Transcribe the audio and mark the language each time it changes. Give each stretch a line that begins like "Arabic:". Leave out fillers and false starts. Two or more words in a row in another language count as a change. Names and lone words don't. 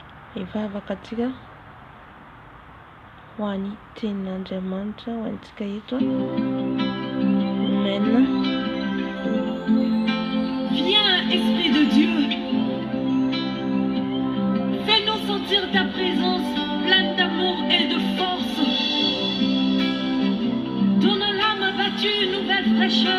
Malagasy: Vavaka tika ho an'ny tenin'Andriamanitra ho antsika eto. Amen.
French: Viens, Esprit de Dieu. Fais-nous sentir ta présence pleine d'amour et de force. Donne à l'âme abattue une nouvelle fraîcheur.